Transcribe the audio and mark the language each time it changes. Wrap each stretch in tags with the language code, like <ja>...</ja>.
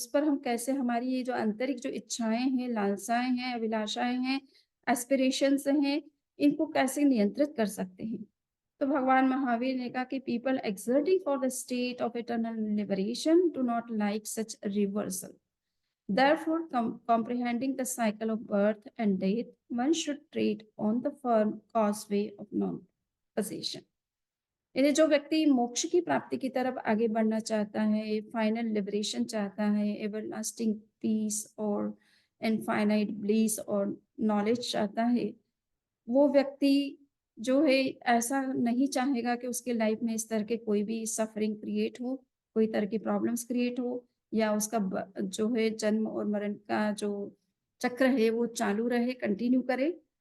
<hi>उस पर हम कैसे, हमारी ये जो आंतरिक जो इच्छाएँ हैं, लालसाएँ हैं, अभिलाषाएँ हैं, एस्पिरेशंस हैं, इनको कैसे नियंत्रित कर सकते हैं? तो भगवान महावीर ने कहा कि</hi> <en>People exerting for the state of eternal liberation do not like such reversal. Therefore, comprehending the cycle of birth and death, one should tread on the firm causeway of non-possession.</en> <hi>यानी जो व्यक्ति मोक्ष की प्राप्ति की तरफ आगे बढ़ना चाहता है,</hi> <en>final liberation</en> <hi>चाहता है,</hi> <en>everlasting peace</en> <hi>और</hi> <en>infinite bliss</en> <hi>और नॉलेज चाहता है, वो व्यक्ति जो है ऐसा नहीं चाहेगा कि उसके लाइफ में इस तरह के कोई भी सफरिंग क्रिएट हो, कोई तरह की प्रॉब्लम्स क्रिएट हो, या उसका जो है जन्म और मरण का जो चक्र है वो चालू रहे, कंटिन्यू करे।</hi>